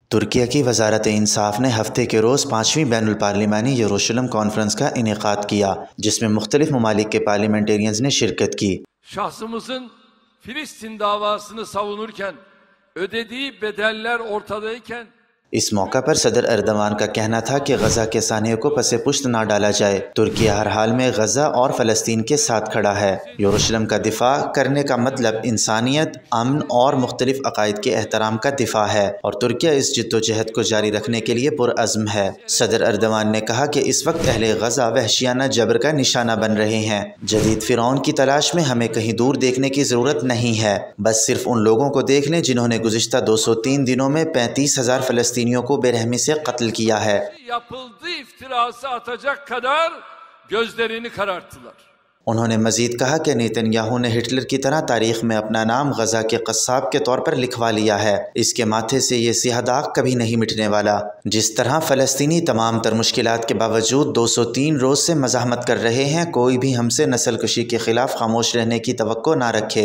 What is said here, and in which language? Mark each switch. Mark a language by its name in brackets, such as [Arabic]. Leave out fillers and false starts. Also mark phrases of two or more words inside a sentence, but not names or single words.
[Urdu] ترکیہ کی وزارت انصاف نے ہفتے کے روز 5ویں بین الپارلیمانی یروشلم کانفرنس کا انعقاد کیا، جس میں مختلف ممالک کے پارلیمنٹیرینز نے شرکت کی۔ [Turkish] Şahsımızın Filistin davasını savunurken ödediği bedeller ortadayken [Urdu] اس موقع پر صدر اردوان کا کہنا تھا کہ غزہ کے سانحے کو پس پشت نہ ڈالا جائے۔ ترکیہ ہر حال میں غزہ اور فلسطین کے ساتھ کھڑا ہے۔ یروشلم کا دفاع کرنے کا مطلب انسانیت، امن اور مختلف عقائد کے احترام کا دفاع ہے، اور ترکیہ اس جد و جہد کو جاری رکھنے کے لیے پرعزم ہے۔ صدر اردوان نے کہا کہ اس وقت اہل غزہ وحشیانہ جبر کا نشانہ بن رہے ہیں۔ جدید فرعون کی تلاش میں ہمیں کہیں دور دیکھنے کی ضرورت نہیں ہے، بس صرف ان لوگوں کو دیکھ لیں jinhوں نے گزشتہ 203 دنوں میں 35,000 فلسطینیوں کو بے رحمی سے قتل کیا ہے۔ [Turkish] yapıldığı iftirası atacak kadar gözlerini kararttılar. [Urdu] انہوں نے مزید کہا کہ نیتن یاہو نے ہٹلر کی طرح تاریخ میں اپنا نام غزہ کے قصاب کے طور پر لکھوا لیا ہے۔ اس کے ماتھے سے یہ سیاہ داغ کبھی نہیں مٹنے والا۔ جس طرح فلسطینی تمام تر مشکلات کے باوجود 203 روز سے مزاحمت کر رہے ہیں، کوئی بھی ہم سے نسل کشی کے خلاف خاموش رہنے کی توقع نہ رکھے۔